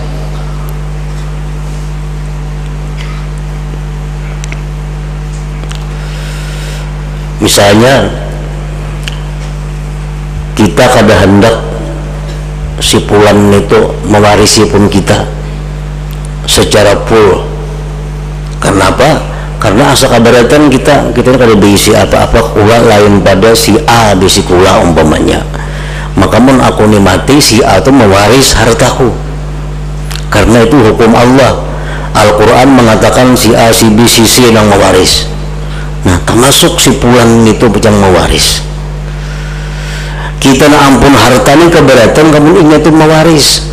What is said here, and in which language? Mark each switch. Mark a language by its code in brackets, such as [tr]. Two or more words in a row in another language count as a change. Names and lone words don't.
[bjn] Misalnya kita kada hendak si pulan itu mewarisi pun kita secara full. Karena apa? Karena asa kabaratan kita kada diisi apa-apa kula lain pada si A bisi kula umpamanya. Maka mun aku ni mati, si A itu mewaris hartaku. Karena itu hukum Allah. Al-Quran mengatakan si A, si B, si C yang mewaris. Nah, termasuk si pulang itu yang mewaris. Kita na ampun harta ni keberatan, kamu ingat itu mewaris.